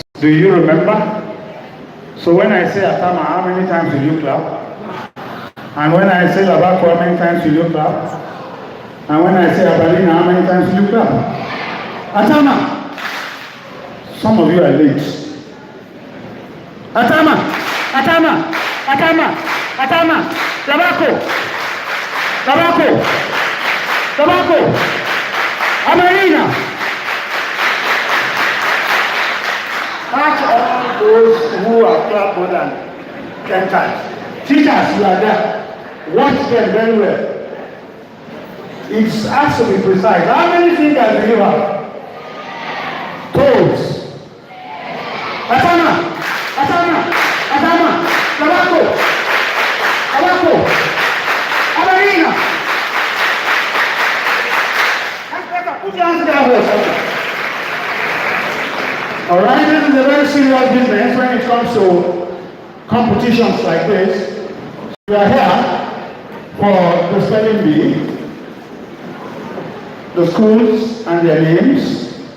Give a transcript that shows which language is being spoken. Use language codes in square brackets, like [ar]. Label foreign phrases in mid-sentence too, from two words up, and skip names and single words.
[en] Do you remember? So when I say Atama, how many times will you clap? And when I say Labako, how many times will you clap? And when I say Abalina, how many times will you clap? Atama! Some of you are late. Atama! Atama! Atama! Atama! Labako! Labako! Labako! Abalina! Catch all those who have clapped more than 10 times. Teachers, you are there. Watch them very well. It has to be precise. How many fingers do you have? Toes. Atama! Atama! Atama! Labako! Labako! Abalina! Put your hands together. All right, this is a very serious business when it comes to competitions like this. We are here for the spelling bee, the schools and their names.